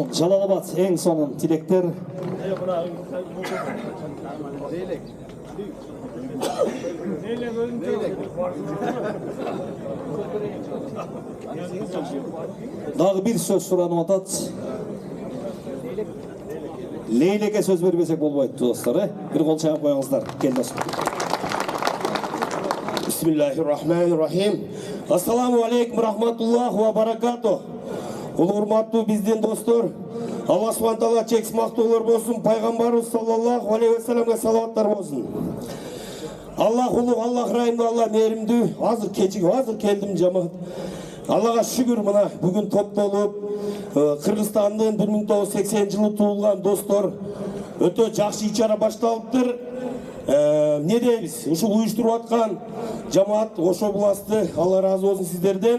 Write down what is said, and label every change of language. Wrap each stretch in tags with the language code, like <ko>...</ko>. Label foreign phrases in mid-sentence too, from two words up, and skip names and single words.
<ky>Жалал-Абад ең сонун тилектер. Дагы бир сөз суранып атат. Лейлеке сөз бербесек болбойт, достор, бир кол чайып коюңуздар. Кел достор.</ky> <ar>بسم الله الرحمن الرحيم. السلام عليكم ورحمة الله وبركاته.</ar> <ky>Урматтуу биздин достор, Алла Субхан Таала чексиз мактоолор болсун, пайгамбарыбыз</ky> <ar>صلى الله عليه وسلم</ar> <ky>салаваттар болсун. Allah улуг, Allah райымды, Allah мээримдүү. Азыр кечиги, азыр келдим жамаат. Аллага шүгүр, мына бүгүн топтолуп, Кыргызстандын 1980-жылы туулган достор өтө жакшы иш-чара башталыптыр. Не дейбиз? Ушул уюштуруп аткан жамаат Ош областы, Алла разы болсун сиздерден.</ky>